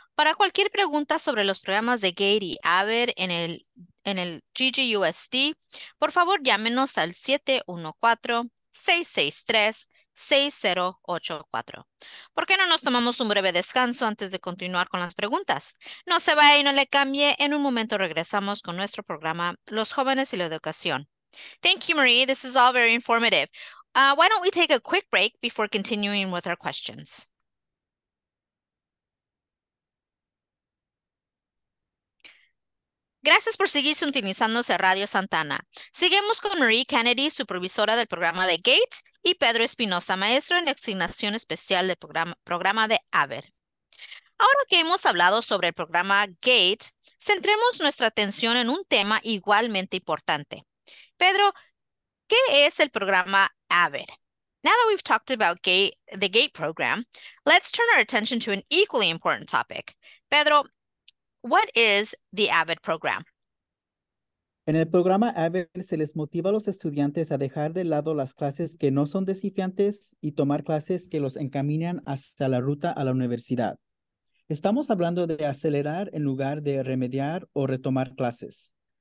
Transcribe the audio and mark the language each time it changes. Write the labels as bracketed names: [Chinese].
[Spanish] Para cualquier pregunta sobre los programas de GATE y AVER en el GGUSD, por favor llámenos al 714-663-6084. ¿Por qué no nos tomamos un breve descanso antes de continuar con las preguntas? No se vaya y no le cambie. En un momento regresamos con nuestro programa Los Jóvenes y la Educación. [English] Thank you, Marie. This is all very informative. Why don't we take a quick break before continuing with our questions? [Spanish] Gracias por seguir sintonizándose a Radio Santana. Seguimos con Marie Kennedy, supervisora del programa de GATE, y Pedro Espinosa, maestro en asignación especial del programa de AVER. Ahora que hemos hablado sobre el programa GATE, centremos nuestra atención en un tema igualmente importante. Pedro, ¿qué es el programa AVID? [English] Now that we've talked about the GATE program, let's turn our attention to an equally important topic. Pedro, what is the AVID program? [Spanish] En el programa AVID se les motiva a los estudiantes a dejar de lado las clases que no son desafiantes y tomar clases que los encaminan hacia la ruta a la universidad. Estamos hablando de acelerar en lugar de remediar o retomar clases.